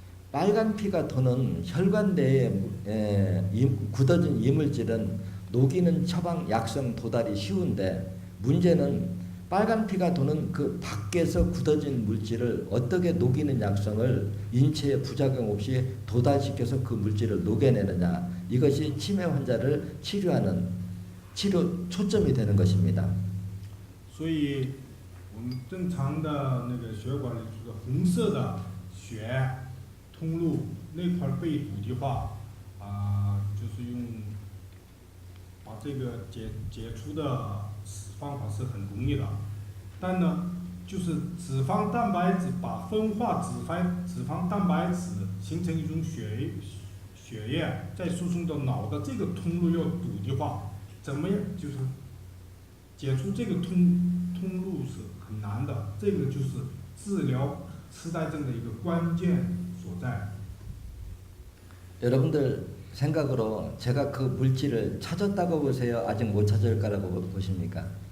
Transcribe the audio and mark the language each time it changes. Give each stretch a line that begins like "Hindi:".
Korean: 빨간 피가 도는 혈관 내에 굳어진 이물질은 녹이는 처방 약성 도달이 쉬운데 문제는 빨간 피가 도는 그 밖에서 굳어진 물질을 어떻게 녹이는 약성을 인체에 부작용 없이 도달시켜서 그 물질을 녹여내느냐, 이것이 치매 환자를 치료하는 치료 초점이 되는 것입니다.
Chinese: 所以我们正常的那个血管里就是红色的血通路那块被堵的话，就是用把这个解除的方法是很容易的，但呢，就是脂肪蛋白质把分化脂肪蛋白质形成一种血液，再输送到脑的这个通路要堵的话，怎么样就是解除这个通路是很难的，这个就是治疗痴呆症的一个关键所在。
Korean: 여러분들 생각으로 제가 그 물질을 찾았다고 보세요? 아직 못 찾을 거라고 보십니까?